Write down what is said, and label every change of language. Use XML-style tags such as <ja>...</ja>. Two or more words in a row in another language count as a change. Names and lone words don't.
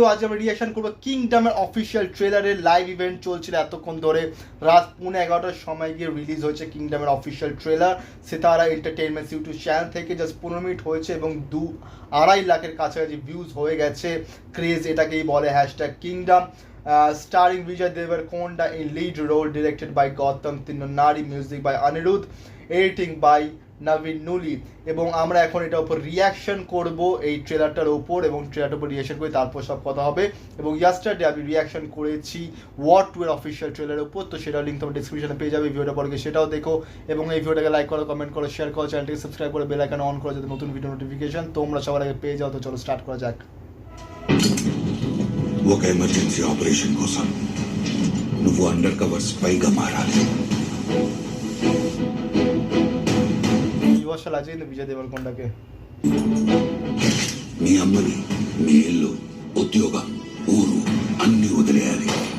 <bn>আজ আমরা রিঅ্যাকশন করবো কিংডমের</bn> <en>official trailer's. live event</en> <bn>চলছিল এতক্ষণ ধরে, রাত 11:30টার সময় গিয়ে রিলিজ হয়েছে কিংডমের</bn> <en>official trailer</en> <bn>সিতারা এন্টারটেইনমেন্টস</bn> <en>YouTube channel</en> <bn>থেকে। জাস্ট 15 মিনিট হয়েছে এবং 2-2.5 লাখের কাছাকাছি ভিউজ হয়ে গেছে। ক্রেজ এটাকেই বলে, হ্যাশট্যাগ কিংডম।</bn> <en>Starring Vijay Deverakonda in lead role, directed by Gautam Tinnonari, music by Anirudh, editing by নবীন নুলি।</en> <bn>এবং আমরা এখন এটার উপর রিয়াকশন করব এই ট্রেলারটার ওপর, এবং ট্রেলারটার উপর রিয়াকশন করে তারপর সব কথা হবে। এবং ইয়াস্টারডে আমি রিয়াকশন করেছি ওয়ার 2 এর</bn> <en>official trailer's</en> <bn>উপর, তো সেটার লিঙ্ক তোমার ডিসক্রিপশনে পেয়ে যাবে। ভিডিওটা পরে সেটাও দেখো, এবং এই ভিডিওটাকে লাইক করো, কমেন্ট করো, শেয়ার করো, চ্যানেলটাকে সাবস্ক্রাইব করে</bn> <en>bell icon</en> <bn>অন করো যাতে নতুন ভিডিও নোটিফিকেশন তোমরা সবার আগে পেয়ে যাও। তো চলো স্টার্ট করা যাক।</bn> <te>ఒక</te> <en>emergency operation</en> <te>కోసం నువ్వు అండర్ కవర్ స్పైగా మారాలి. యువశాల అజయ్ విజయ్ దేవరకొండకి నీ అమ్మని, నీ ఇల్లు, ఉద్యోగం, ఊరు అన్ని వదిలేయాలి.</te>